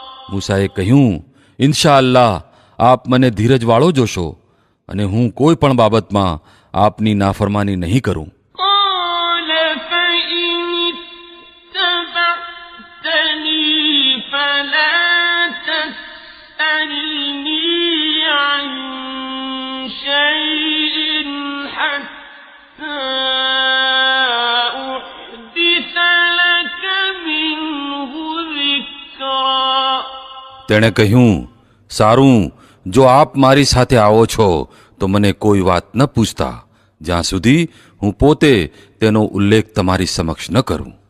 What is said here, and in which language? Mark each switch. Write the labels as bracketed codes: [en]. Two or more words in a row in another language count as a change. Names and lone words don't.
[gu] મૂસાએ કહ્યું, ઇન્શાઅલ્લાહ આપ મને ધીરજવાળો જોશો અને હું કોઈ પણ બાબતમાં આપની નાફરમાની નહીં કરું. [ar] قال فإن اتبعتني فلا تسألني عن شيء حتى أحدث لك منه ذكرا. [gu] તેણે કહ્યું, સારું, જો આપ મારી સાથે આવો છો તો મને કોઈ વાત ન પૂછતા જ્યાં સુધી હું પોતે તેનો ઉલ્લેખ તમારી સમક્ષ ન કરું.